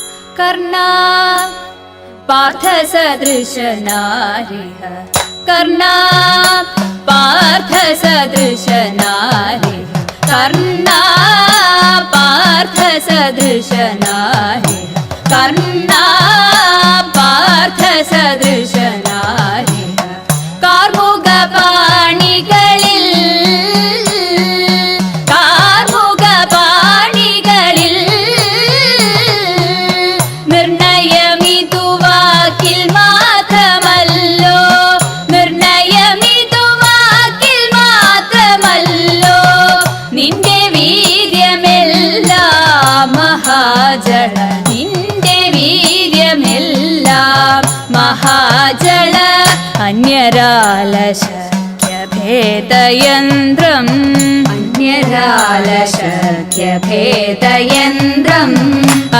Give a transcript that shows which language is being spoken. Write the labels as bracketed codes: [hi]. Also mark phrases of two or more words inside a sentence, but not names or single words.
[sa] कर्णा पार्थसदृशनारिः कर्णा पार्थसदृशनारिः कर्णा पार्थसदृशनारिः कर्णा पार्थसदृशनारिः [ml] कार्मुकपाणिകളിൽ നിർണയമിതുവാക്കിൽ മാത്രമല്ലോ നിർണയമിതുവാക്കിൽ മാത്രമല്ലോ നിന്റെ വീര്യമെല്ലാം മഹാജള നിന്റെ വീര്യമെല്ലാം മഹാജള അന്യരാലശക്യഭേദയന്ത്രം അന്യരാലശക്യഭേദയന്ത്രം